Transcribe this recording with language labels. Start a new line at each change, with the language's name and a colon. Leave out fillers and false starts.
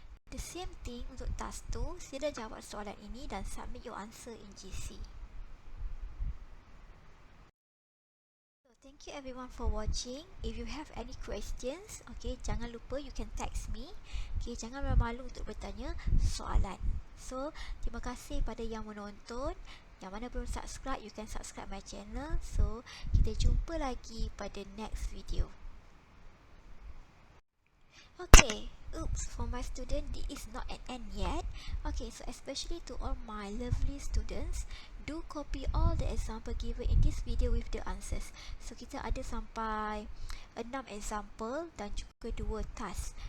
English: The same thing untuk task 2,
Malay: sila jawab soalan ini dan
English: submit your answer in GC. Thank you everyone for watching. If you have any questions, okay,
Malay: jangan lupa
English: you can text me.
Malay: Okay, jangan malu untuk bertanya soalan. So, terima kasih pada yang menonton. Yang mana belum
English: subscribe, you can subscribe my channel. So,
Malay: kita jumpa lagi pada
English: next video. Okay, oops, for my student, this is not an end yet. Okay, so especially to all my lovely students, do copy all the example given in this video with the answers.
Malay: So, kita ada sampai 6 example dan juga 2 task.